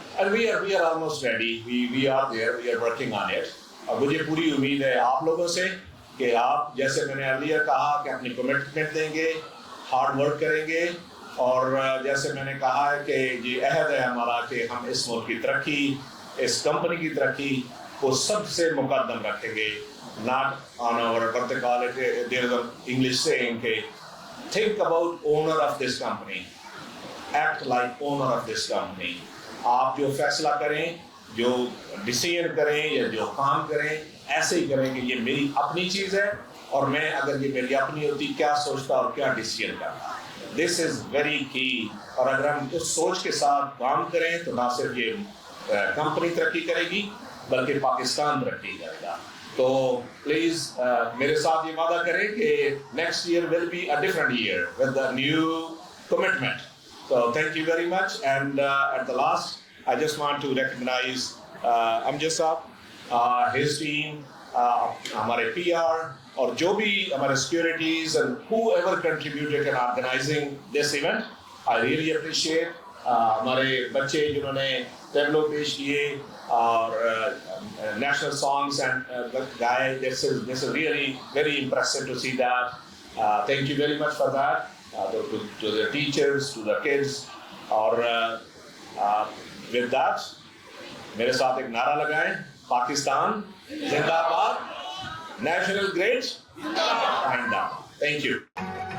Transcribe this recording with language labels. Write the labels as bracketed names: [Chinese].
[English] we are almost ready, we are there, we are working on it۔ [Urdu] اور مجھے پوری امید ہے آپ لوگوں سے کہ آپ، جیسے میں نے ارلیئر کہا، کہ اپنی کمٹمنٹ دیں گے، ہارڈ ورک کریں گے، اور جیسے میں نے کہا ہے کہ یہ عہد ہے ہمارا کہ ہم اس ملک کی ترقی، اس کمپنی کی ترقی کو سب سے مقدم رکھیں گے. [English] Not on our what they call it, there is an English saying کہ think about owner of this company, act like owner of this company. [Urdu] آپ جو فیصلہ کریں, جو ڈیسیژن کریں یا جو کام کریں, ایسے ہی کریں کہ یہ میری اپنی چیز ہے اور میں اگر یہ میری اپنی ہوتی کیا سوچتا اور کیا ڈیسیژن کرتا. [English] This is very key. [Urdu] اور اگر ہم اس سوچ کے ساتھ کام کریں تو نہ صرف یہ کمپنی ترقی کرے گی بلکہ پاکستان ترقی کرے گا. تو پلیز میرے ساتھ یہ وعدہ کریں کہ [English] Next year will be a different year with a new commitment. So thank you very much, and at the last, I just want to recognize Amjad Saab, his team, [Urdu] ہمارے PR اور جو بھی ہمارے [English] securities and whoever contributed in organizing this event. I really appreciate [Urdu] ہمارے بچے جنہوں نے tableau پیش کیے اور [English] national songs and [Urdu] guy. [English] This is really very impressive to see that. Thank you very much for that. To the teachers, to the kids. [Urdu] اور [English] with that, [Urdu] میرے ساتھ ایک نعرہ لگائیں, پاکستان زندہ باد, national grade and down. [English] Thank you.